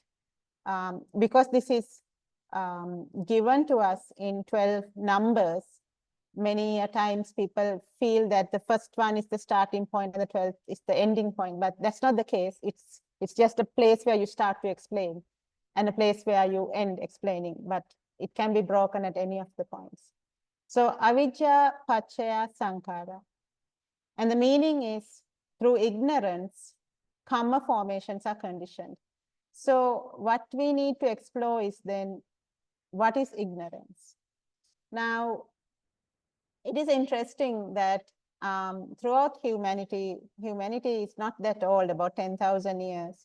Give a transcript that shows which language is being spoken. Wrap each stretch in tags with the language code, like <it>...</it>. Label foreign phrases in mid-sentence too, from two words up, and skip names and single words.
<en>Because this is given to us in 12 numbers, many times people feel that the first one is the starting point and the 12th is the ending point, but that's not the case. It's just a place where you start to explain and a place where you end explaining, but it can be broken at any of the points.</en> <pi>So avijja paccaya sankhara,</pi> <en>and the meaning is through ignorance, karma formations are conditioned. So what we need to explore is then, what is ignorance? Now, it is interesting that throughout humanity is not that old, about 10,000 years.</en>